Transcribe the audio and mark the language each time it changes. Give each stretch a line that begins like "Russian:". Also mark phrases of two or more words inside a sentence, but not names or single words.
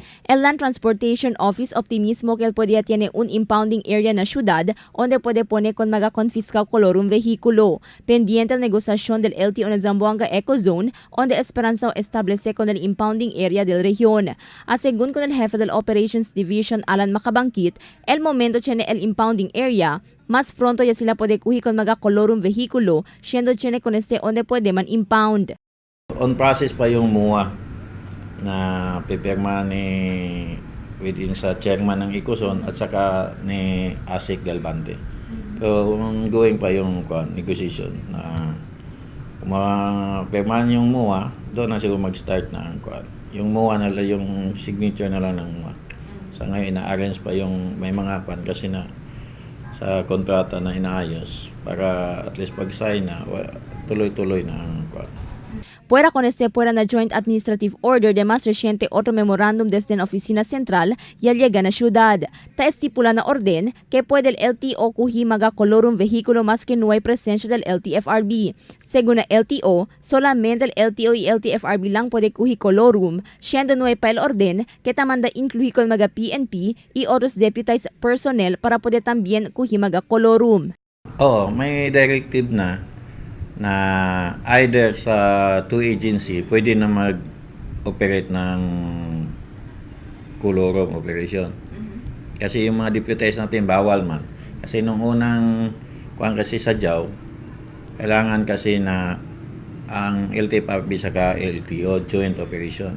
Chavacano: El Land Transportation Office optimismo que él podía tiene un
English: impounding area
Chavacano: na ciudad donde puede poner con mga confiscado colorum vehículo. Pendiente la negociación del LTO na Zamboanga Ecozone donde esperanza establece con el
English: impounding area
Chavacano: del región. Según con el jefe del Operations Division Alan Macabangkit, el momento tiene el
English: impounding area,
Chavacano: mas pronto ya sila puede kuhi con mga colorum vehículo, siendo tiene con este donde puede man impound.
English: On process
Filipino: pa yung MUA na pipirma ni within sa chairman ng Ecozone at saka ni Asik Galvante. So, ongoing pa yung negotiation na kung mapirmahan yung MUA, doon na siguro mag-start na ang yung MUA na lang, yung signature na lang ng MUA. Sa ngayon, ina-arrange pa yung may mga kasi na sa kontrata na inaayos para at least pag-sign na, tuloy-tuloy na ang
Chavacano: Fuera con este fuera na Joint Administrative Order de más reciente otro memorándum desde la Oficina Central y al llegar na ciudad. Ta estipula na orden que puede el LTO kuhi maga colorum vehículo más que no hay presencia del LTFRB. Según la LTO, solamente el LTO y LTFRB lang puede kuhi colorum, siendo no hay pa el orden que tamanda incluir con maga PNP y otros
English: deputized personnel
Chavacano: para poder también kuhi maga colorum.
Filipino: Oo, may directive na either sa two agency pwede na mag-operate ng colorum operation. Kasi yung mga deputies natin bawal man. Kasi nung unang kasi sa JAW, kailangan kasi na ang LTFRB saka LTO
English: joint operation.